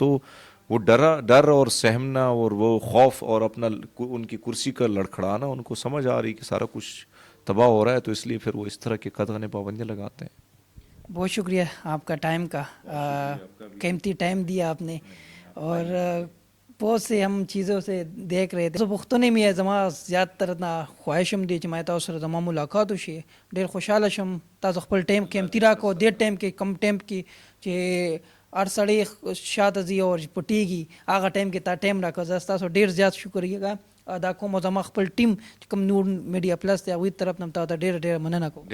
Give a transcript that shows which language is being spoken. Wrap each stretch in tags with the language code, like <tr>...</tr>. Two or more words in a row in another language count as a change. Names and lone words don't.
<ur>تو وہ ڈر اور سہمنا اور وہ خوف اور اپنا ان کی کرسی کا لڑکھڑانا, ان کو سمجھ آ رہی کہ سارا کچھ تباہ ہو رہا ہے, تو اس لیے پھر وہ اس طرح کے قدغن پابندیاں لگاتے ہیں. بہت شکریہ آپ کا ٹائم کا, قیمتی ٹائم دیا آپ نے. اور بہت سے ہم چیزوں سے دیکھ رہے تھے</ur> <ps>پښتون می زما زیات تر نه خواهشم دی چې ما تاسو سره زما ملاقات وشي ډیر خوشاله شم تاسو خپل ټایم قیمتي راکو ډیر ټایم کې کم ټایم کې چې هر سړی شاته ځي او پټیږي هغه ټایم کې تا ټایم راکو زه تاسو ډیر زیات شکریه ادا کوم او زما خپل ټیم چې کوم نور میډیا پلس دی هغوی طرف نه تاسو ډیر ډیر مننه کوم</ps>